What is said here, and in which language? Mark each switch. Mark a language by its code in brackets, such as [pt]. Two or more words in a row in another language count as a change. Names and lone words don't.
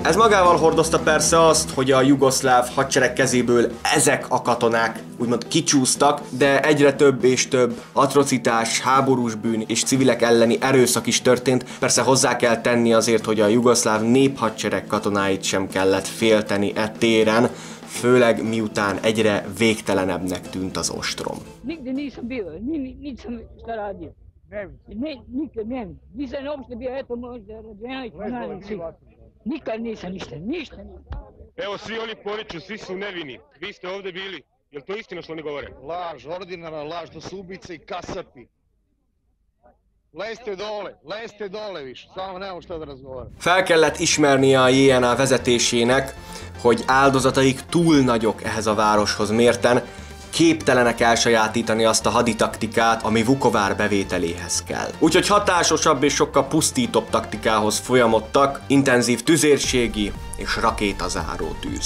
[hu] Ez magával hordozta persze azt, hogy a jugoszláv hadsereg kezéből ezek a katonák úgymond kicsúsztak, de egyre több és több atrocitás, háborús bűn és civilek elleni erőszak is történt. Persze hozzá kell tenni azért, hogy a jugoszláv néphadsereg katonáit sem kellett félteni e téren, főleg miután egyre végtelenebbnek tűnt az ostrom. [sr] Nigdje nisam bio, niti sam šta radio. Nikad ne, nisam uopšte bio, eto možda rađenik, nikad nisam ništa. Evo svi oni poriču, svi su nevini, vi ste ovdje bili, jel to istina što oni govore? Laž, ordinarna laž, to su ubice i kasapi. Lezte dole više, samo nemamo šta da razgovaram. [hu] Fel kellett ismernie a JNA vezetésének, hogy áldozataik túl nagyok ehhez a városhoz mérten, képtelenek elsajátítani azt a haditaktikát, ami Vukovár bevételéhez kell. Úgyhogy hatásosabb és sokkal pusztítóbb taktikához folyamodtak, intenzív tüzérségi és rakétazáró tűz.